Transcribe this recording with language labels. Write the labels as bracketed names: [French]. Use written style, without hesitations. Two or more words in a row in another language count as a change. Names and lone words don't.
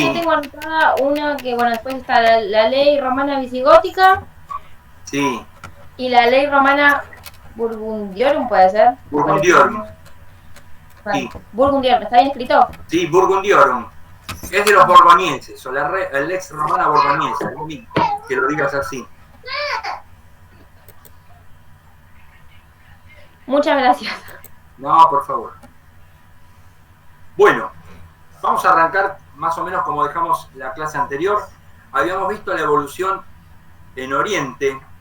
[Spanish] yo tengo anotada una que, bueno, después está la ley romana visigótica sí. y la ley romana burgundiorum, ¿puede ser? Burgundiorum. Sí. Burgundiorum, ¿está bien escrito? Sí, Burgundiorum. Es de los borgoñeses, o el ex romana borgoñesa, que lo digas así. Muchas gracias. No, por favor. Bueno, vamos a arrancar más o menos como dejamos la clase anterior. Habíamos visto la evolución en Oriente.